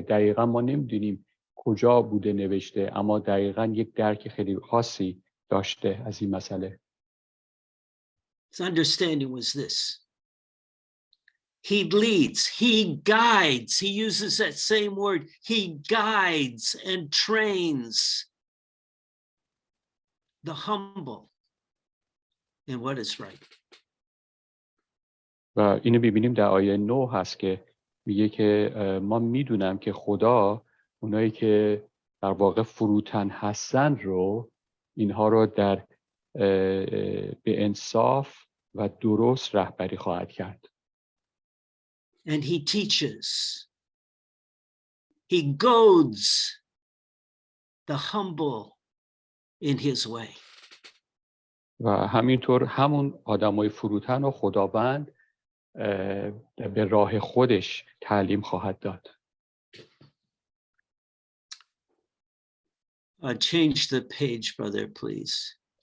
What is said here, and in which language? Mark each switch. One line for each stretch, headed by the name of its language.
Persian: دقیقا ما نمیدونیم کجا بوده نوشته، اما دقیقا یک درک خیلی خاصی داشته از این مسئله.
English: His understanding was this. He leads, he guides, he uses that same word, he guides and trains the humble in what is right.
Persian: و اینو ببینیم در آیه 9 هست که میگه که ما میدونم که خدا اونایی که در واقع فروتن هستن رو، اینها رو در به انصاف و درست رهبری خواهد کرد.
English: And he teaches, he goads the humble in his way.
Persian: و همینطور همون آدمای فروتن و خداوند به راه خودش تعلیم خواهد داد.
English: Change the page, brother, please.